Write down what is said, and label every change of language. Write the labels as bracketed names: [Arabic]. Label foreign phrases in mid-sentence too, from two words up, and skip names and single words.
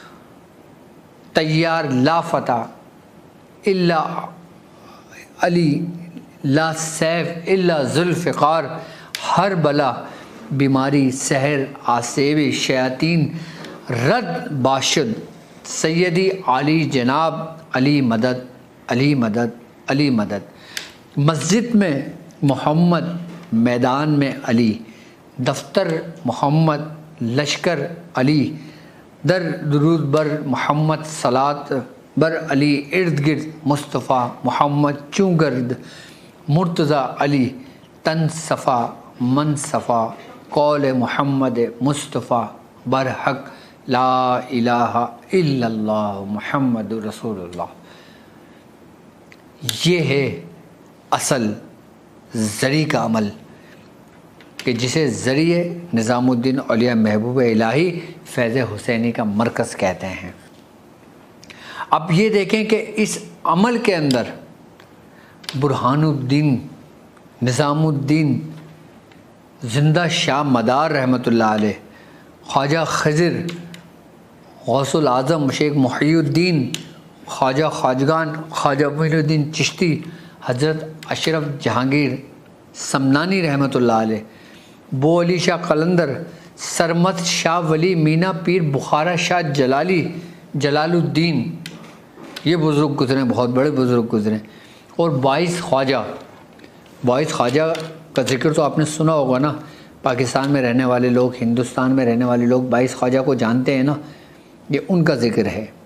[Arabic] تيار لافتى إلا علي، لا سيف إلا ذوالفقار, [Urdu] ہر بلا بیماری سحر آسیب شیاطین، رد [Persian] باشد سیدی عالی جناب, [Urdu] علی مدد علی مدد علی مدد، مسجد میں محمد، میدان میں علی، دفتر محمد، لشکر علی, [Persian] در درود بر محمد، صلات بر علی، ارد گرد مصطفی محمد، چوگرد مرتضی علی، تن صفا من صفا, [Urdu] قول محمد مصطفی برحق, [Arabic] لا إله إلا الله محمد رسول الله. [Urdu] یہ ہے اصل زری کا عمل کہ جسے ذریعے نظام الدین اولیا محبوب الٰہی فیض حسینی کا مرکز کہتے ہیں. اب یہ دیکھیں کہ اس عمل کے اندر برہان الدین، نظام الدین، زندہ شاہ مدار [Arabic] رحمۃ اللہ علیہ, [Urdu] خواجہ خضر، غوث الاعظم شیخ محی الدین، خواجہ خواجگان، خواجہ معین الدین چشتی، حضرت اشرف جہانگیر سمنانی [Arabic] رحمۃ اللہ علیہ, [Urdu] بو علی شاہ قلندر، سرمت شاہ ولی، مینا پیر بخارا شاہ جلالی جلال الدین، یہ بزرگ گزرے، بہت بڑے بزرگ گزرے. اور 22 خواجہ، 22 خواجہ کا ذکر تو آپ نے سنا ہوگا نا. پاکستان میں رہنے والے لوگ، ہندوستان میں رہنے والے لوگ 22 خواجہ کو جانتے ہیں نا، یہ ان کا ذکر ہے.